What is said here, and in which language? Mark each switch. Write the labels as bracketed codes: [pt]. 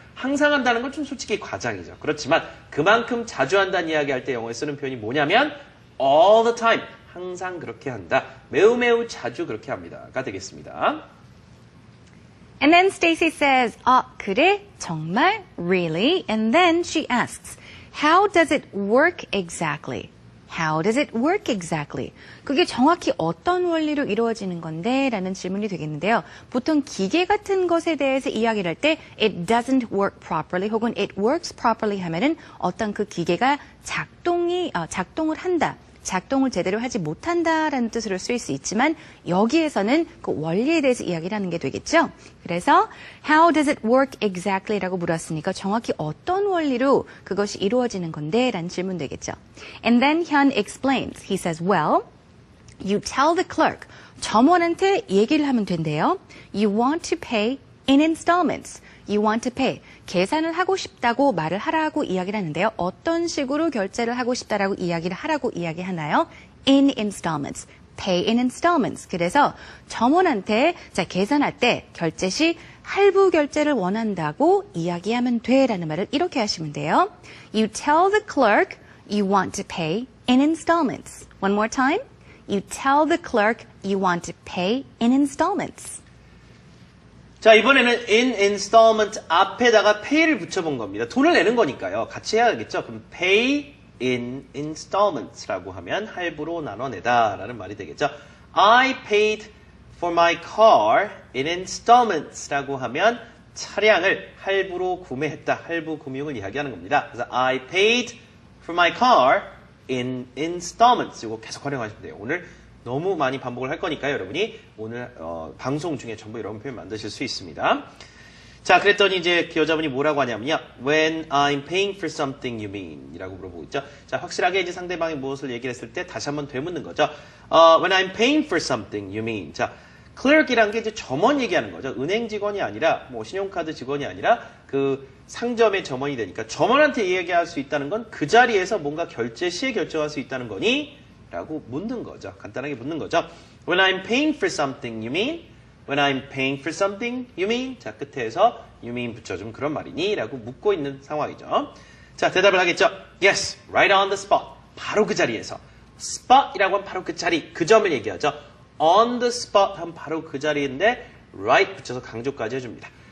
[ko] 항상 한다는 건 좀 솔직히 과장이죠. 그렇지만 그만큼 자주 한다는 이야기할 때 영어에 쓰는 표현이 뭐냐면 [en] all the time. [ko] 항상 그렇게 한다. 매우 매우 자주 그렇게 합니다가 되겠습니다. [en] And then Stacy says, [ko] 그래? 정말? Really? [en] And then she asks, how does it work exactly? How does it work exactly? [ko] 그게 정확히 어떤 원리로 이루어지는 건데? 라는 질문이 되겠는데요. 보통 기계 같은 것에 대해서 이야기를 할 때 [en] it doesn't work properly [ko] 혹은 [en] it works properly [ko] 하면은 어떤 그 기계가 작동을 한다. 작동을 제대로 하지 못한다라는 뜻으로 쓰일 수 있지만 여기에서는 그 원리에 대해서 이야기를 하는 게 되겠죠. 그래서 [en] how does it work exactly [ko] 라고 물었으니까 정확히 어떤 원리로 그것이 이루어지는 건데 라는 질문 되겠죠. [en] And then Hyun explains. He says, well, you tell the clerk. [ko] 점원한테 얘기를 하면 된대요. [en] You want to pay in installments. You want to pay. [ko] 계산을 하고 싶다고 말을 하라고 이야기를 하는데요. 어떤 식으로 결제를 하고 싶다라고 이야기를 하라고 이야기하나요? [en] In installments. Pay in installments. [ko] 그래서 점원한테 계산할 때 결제 시 할부 결제를 원한다고 이야기하면 돼라는 말을 이렇게 하시면 돼요. [en] You tell the clerk you want to pay in installments. One more time. You tell the clerk you want to pay in installments. [ko] 자, 이번에는 in installment 앞에다가 pay를 붙여본 겁니다. 돈을 내는 거니까요. 같이 해야겠죠. 그럼 pay in installments라고 하면 할부로 나눠내다 라는 말이 되겠죠. [en] I paid for my car in installments라고 [ko] 하면 차량을 할부로 구매했다. 할부 금융을 이야기하는 겁니다. 그래서 [en] I paid for my car in installments. [ko] 이거 계속 활용하시면 돼요. 오늘 너무 많이 반복을 할 거니까요. 여러분이 오늘 방송 중에 전부 이런 표현 만드실 수 있습니다. 자, 그랬더니 이제 그 여자분이 뭐라고 하냐면요. [en] When I'm paying for something you mean [ko] 이라고 물어보고 있죠. 자, 확실하게 이제 상대방이 무엇을 얘기를 했을 때 다시 한번 되묻는 거죠. [en] When I'm paying for something you mean. [ko] 자, clerk이란 게 이제 점원 얘기하는 거죠. 은행 직원이 아니라 뭐 신용카드 직원이 아니라 그 상점의 점원이 되니까 점원한테 이야기할 수 있다는 건 그 자리에서 뭔가 결제 시에 결정할 수 있다는 거니? 라고 묻는 거죠. 간단하게 묻는 거죠. [en] When I'm paying for something, you mean? When I'm paying for something, you mean? [ko] 자, 끝에서 you mean 붙여주면 그런 말이니? 라고 묻고 있는 상황이죠. 자, 대답을 하겠죠. [en] Yes, right on the spot. [ko] 바로 그 자리에서. spot이라고 하면 바로 그 자리, 그 점을 얘기하죠. on the spot 하면 바로 그 자리인데 right 붙여서 강조까지 해줍니다.